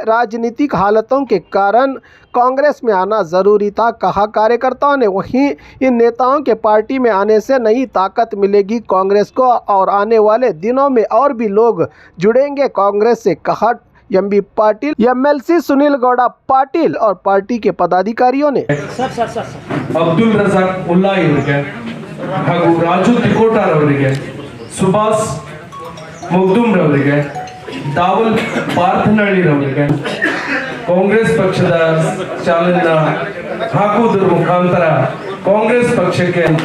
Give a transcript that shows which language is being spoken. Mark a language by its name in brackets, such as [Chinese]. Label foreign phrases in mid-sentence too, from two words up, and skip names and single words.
[Hindi] राजनीतिक हालातों के कारण कांग्रेस में आना जरूरी था, कहा कार्यकर्ताओं ने। वहीं इन नेताओं के पार्टी में आने से नई ताकत मिलेगी कांग्रेस को और आने वाले दिनों में और भी लोग जुड़ेंगे कांग्रेस से, कहा एमबी पाटिल। एमएलसी सुनील गौड़ा पाटिल और पार्टी के पदाधिकारियों ने [Kannada] ಅಬ್ದುಲ್ ರಜಾಕ್ ಮುಲ್ಲಾ ಇವರಿಗೆ ಹಾಗೂ ರಾಜು ತಿಕೋಟಾರ್ ಅವರಿಗೆ, ಸುಭಾಷ್ ಮುಗ್ದುಮ್ ರವರಿಗೆ, ದಾವಲ್ ಪಾರ್ಥನಹಳ್ಳಿ ರವರಿಗೆ ಕಾಂಗ್ರೆಸ್ ಪಕ್ಷದ ಚಾಲನೆ ಹಾಕುವುದರ ಮುಖಾಂತರ ಕಾಂಗ್ರೆಸ್ ಪಕ್ಷಕ್ಕೆ